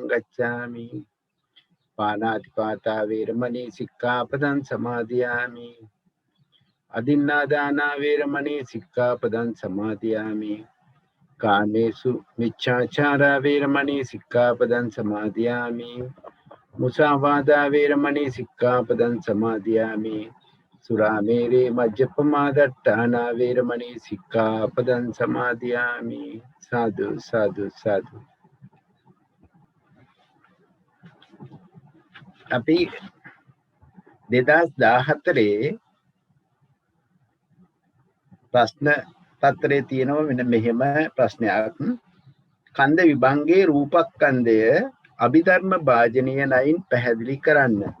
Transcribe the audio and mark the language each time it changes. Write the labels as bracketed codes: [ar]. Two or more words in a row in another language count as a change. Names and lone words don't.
[pi] ගච්ඡාමි පාණාතිපාතා වේරමණී සික්ඛාපදං සමාදියාමි අදින්නාදාන වේරමණී සික්ඛාපදං සමාදියාමි කාමේසු මිච්ඡාචාරා වේරමණී සික්ඛාපදං සමාදියාමි මුසාවාදා වේරමණී සික්ඛාපදං සමාදියාමි සුරාමේරේ මජ්ජපමා දට්ඨානා වේරමණී සික්ඛාපදං සමාදියාමි සාදු සාදු සාදු. [si] අපි 2014 ප්‍රශ්න පත්‍රයේ තියෙනවා මෙන්න මෙහෙම ප්‍රශ්නයක්. කන්ද විභංගයේ රූපස්කන්ධය අභිධර්ම භාජනීය නයින් පැහැදිලි කරන්න.